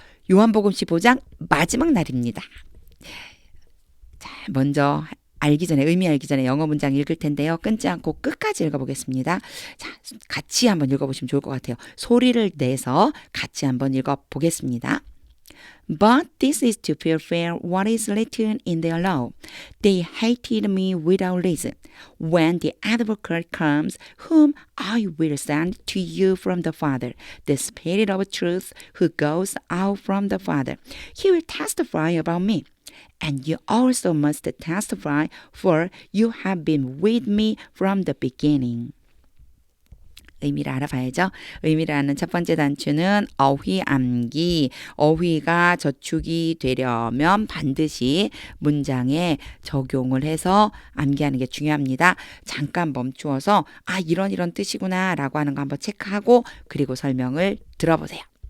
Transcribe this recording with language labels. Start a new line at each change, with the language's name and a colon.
Korean: 요한복음 15장 마지막 날입니다. 자, 먼저 의미 알기 전에 영어 문장 읽을 텐데요. 끊지 않고 끝까지 읽어보겠습니다. 자, 같이 한번 읽어보시면 좋을 것 같아요. 소리를 내서 같이 한번 읽어보겠습니다.
English: But this is to fulfill what is written in their law. They hated me without reason. When the advocate comes, whom I will send to you from the Father, the Spirit of truth who goes out from the Father, he will testify about me. And you also must testify, for you have been with me from the beginning.
Korean: 의미를 알아봐야죠. 의미를 아는 첫 번째 단추는 어휘 암기. 어휘가 저축이 되려면 반드시 문장에 적용을 해서 암기하는 게 중요합니다. 잠깐 멈추어서 이런 뜻이구나 라고 하는 거 한번 체크하고 그리고 설명을 들어보세요.